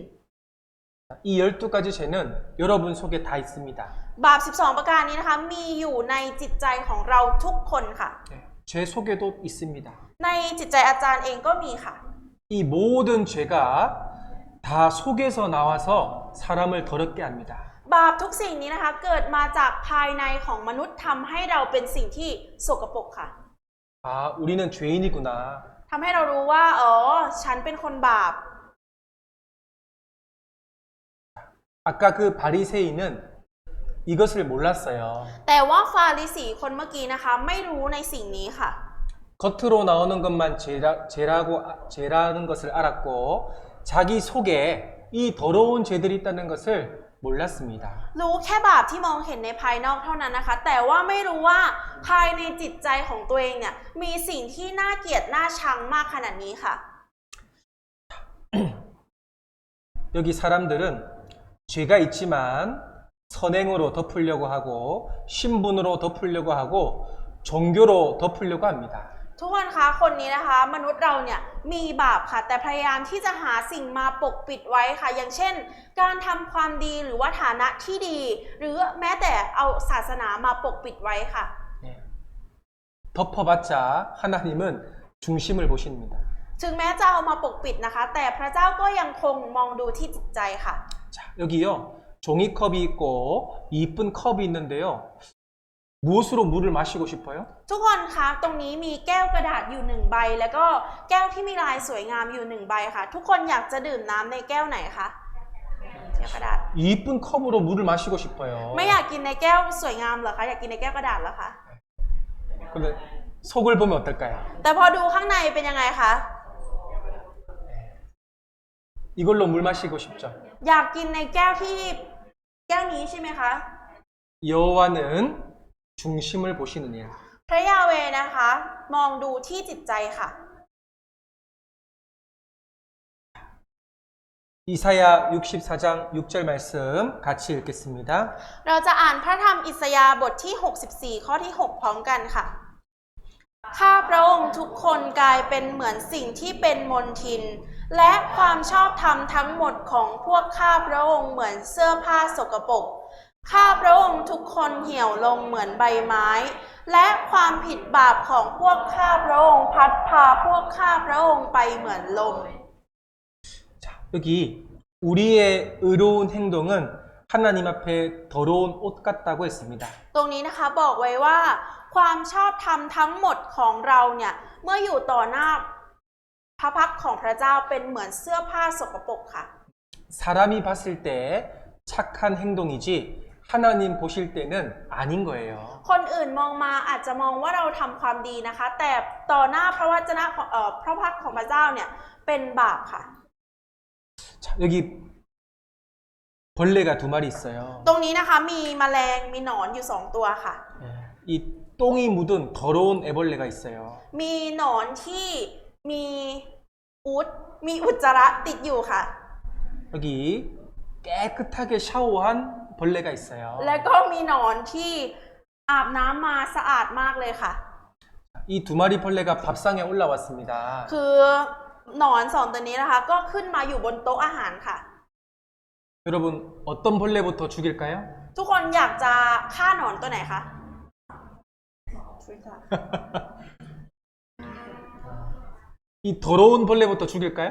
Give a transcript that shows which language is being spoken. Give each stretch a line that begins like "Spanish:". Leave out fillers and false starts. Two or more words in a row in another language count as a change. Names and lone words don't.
Korean: 이 12가지 죄는 여러분 속에 다 있습니다.
Thai: บาป 12 ประการนี้นะคะมีอยู่ในจิตใจของเราทุกคนค่ะ
Korean: 예, 죄 속에도 있습니다.
Thai: ในจิตใจอาจารย์เองก็มีค่ะ
Korean: 이 모든 죄가 다 속에서 나와서 사람을 더럽게 합니다.
Thai: บาปทุกสิ่งนี้นะคะเกิดมาจากภายในของมนุษย์ทำให้เราเป็นสิ่งที่สกปรกค่ะ
Korean: 아, 우리는 죄인이구나.
Thai: ทำให้เรารู้ว่าฉันเป็นคนบาป
Korean: 아까 그 바리새인은 이것을 몰랐어요.
Thai: แต่ว่าฟาริสีคนเมื่อกี้นะคะไม่รู้ในสิ่งนี้ค่ะ
Korean: 겉으로 나오는 것만 죄라는 것을 알았고 자기 속에 이 더러운 죄들이 있다는 것을 몰랐습니다.
Thai: รู้แค่บาปที่มองเห็นในภายนอกเท่านั้นนะคะ แต่ว่าไม่รู้ว่าภายในจิตใจของตัวเองเนี่ยมีสิ่งที่น่าเกลียดน่าชังมากขนาดนี้ค่ะ
Korean: 여기 사람들은 죄가 있지만 선행으로 덮으려고 하고 신분으로 덮으려고 하고 종교로 덮으려고 합니다.
Thai: ทุกคนคะคนนี้นะคะมนุษย์เราเนี่ยมีบาปค่ะแต่พยายามที่จะหาสิ่งมาปกปิดไว้ค่ะอย่างเช่นการทำความดีหรือว่าฐานะที่ดี หรือแม้แต่เอาศาสนามาปกปิดไว้ค่ะ
Korean: 덮어봤자 하나님은 중심을 보십니다.
Thai: ถึงแม้จะเอามาปกปิดนะคะแต่พระเจ้าก็ยังคงมองดูที่จิตใจค่ะ
Korean: 자, 여기요. 종이컵이 있고 이쁜 컵이 있는데요. 무엇으로 물을 마시고 싶어요?
Thai: ทุกคนคะตรงนี้มีแก้วกระดาษอยู่1ใบแล้วก็แก้วที่มีลายสวยงามอยู่1ใบค่ะทุกคนอยากจะดื่มน้ำในแก้วไหนคะแก้วกระดาษ
Korean: 이쁜 컵으로 물을 마시고 싶어요.
Thai: ไม่อยากกินในแก้วสวยงามเหรอคะอยากกินในแก้วกระดาษเหรอคะ
Korean: 근데 속을 보면 어떨까요?
Thai: แต่พอดูข้างในเป็นยังไงคะ
Korean: 이걸로 물 마시고 싶죠.
Thai: อยากกินในแก้วนี้ใช่ไหมคะ
Korean: 여호와는 중심을 보시느니라.
Thai: พระยาเวห์นะคะมองดูที่จิตใจค่ะ
Korean: 이사야 64장 6절 말씀 같이 읽겠습니다.
Thai: เราจะอ่านพระธรรมอิสยาห์บทที่64ข้อที่6พร้อมกันค่ะข้าพระองค์ทุกคนกลายเป็นเหมือนสิ่งที่เป็นมลทินและความชอบธรรมทั้งหมดของพวกข้าพระองค์เหมือนเสื้อผ้าสกปรกข้าพระองค์ทุกคนเหี่ยวลงเหมือนใบไม้และความผิดบาปของพวกข้าพระองค์พัดพาพวกข้าพระองค์ไปเหมือนลม
Korean: 자, 여기 우리의 의로운 행동은 하나님 앞에 더러운 옷 같다고 했습니다.
Thai: ตรงนี้นะคะบอกไว้ว่าความชอบธรรมทั้งหมดของเราเนี่ยเมื่ออยู่ต่อหน้าพระพักตร์ของพระเจ้าเป็นเหมือนเสื้อผ้าสกปรกค่ะ
Korean: 사람이 봤을 때 착한 행동이지 하나님 보실 때는 아닌 거예요.
Thai: คนอื่นมองมาอาจจะมองว่าเราทำความดีนะคะ แต่ต่อหน้าพระวจนะของพระพักตร์ของพระเจ้าเนี่ยเป็นบาปค่ะ
Korean: 자, 여기 벌레가 2마리 있어요.
Thai: ตรงนี้นะคะมีแมลงมีหนอนอยู่2ตัวค่ะ
Korean: 이 똥이 묻은 더러운 애벌레가 있어요.
Thai: มีหนอนที่มีอุจจาระติดอยู่ค่ะ
Korean: 여기 깨끗하게 샤워한 벌레가 있어요.
Thai: และก็มีหนอนที่อาบน้ำมาสะอาดมากเลยค่ะ
Korean: 이 두 마리 벌레가 밥상에 올라왔습니다.
Thai: คือหนอนสองตัวนี้นะคะ ก็ขึ้นมาอยู่บนโต๊ะอาหารค่ะ
Korean: 여러분 어떤 벌레부터 죽일까요?
Thai: ทุกคนอยากจะฆ่าหนอนตัวไหนคะ
Korean: 이 더러운 벌레부터 죽일까요?